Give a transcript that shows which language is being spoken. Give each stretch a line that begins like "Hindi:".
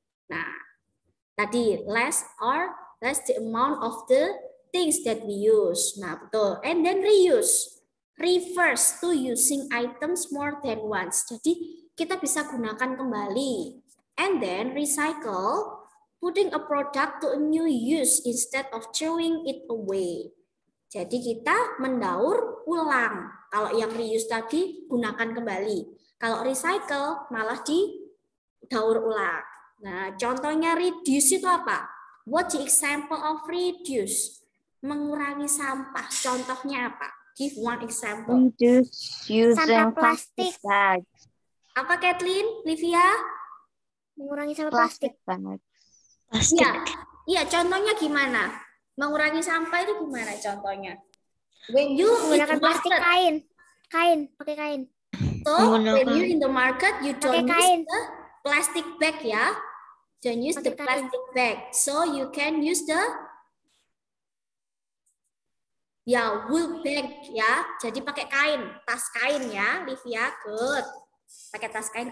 English: Nah, tadi less the amount of the things that we use.
Indonesian: Nah, betul.
English: And then reuse refers to using items more than once.
Indonesian: Jadi kita bisa gunakan kembali.
English: And then recycle, putting a product to a new use instead of throwing it away.
Indonesian: Jadi kita mendaur ulang. Kalau yang reuse tadi gunakan kembali. Kalau recycle malah didaur ulang. Nah, contohnya reduce itu apa?
English: What's the example of reduce?
Indonesian: Mengurangi sampah. Contohnya apa?
English: Give one example. Reduce using
Indonesian: Sampah plastik.
English: bags.
Indonesian: Apa Kathleen? Livia? Mengurangi sampah plastik.
English: Bags.
Indonesian: Iya, contohnya gimana? Mengurangi sampah itu gimana contohnya?
English: When you
Indonesian: Menggunakan plastik kain. Pakai kain.
English: So, when you in the market, you don't use the plastic bag ya. Don't use the plastic bag. So you can use the wool bag ya.
Indonesian: Jadi pakai kain, tas kain ya, Livia. Good. Pakai tas kain.